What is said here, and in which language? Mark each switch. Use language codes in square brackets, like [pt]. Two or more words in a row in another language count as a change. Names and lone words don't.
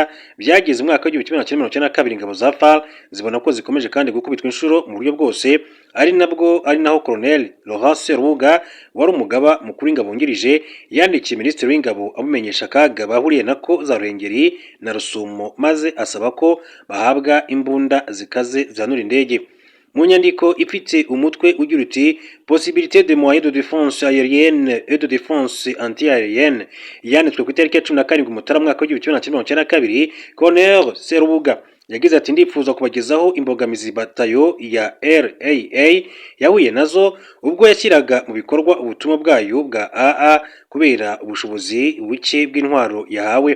[rw] Byageze umwaka w'1992 ingabo za FAL zibona ko zikomeje kandi gukubitwa inshuro mu buryo bwose, ari naho Colonel Laurent Serubuga wari umugaba mukuru w'ingabo ngirije yandikiye Minisitiri w'Ingabo amumenyesha akaga bahuriye nako za Ruhengeri na Rusumo, maze asaba ko bahabwa imbunda zikaze zihanura indege. Mu nyandiko ifite umutwe ugira uti possibilité de moyens de défense aérienne et de défense anti-aérienne yanditswe ku itariki ya 17 Mutarama mwaka w'1992, Colonel Serubuga yagize ati ndifuza kubagezaho imbogamizi batayo ya RAA yahuye nazo ubwo yashyiraga mu bikorwa ubutumwa bwayo bwa AA kubera ubushobozi buke bw'intwaro yahawe.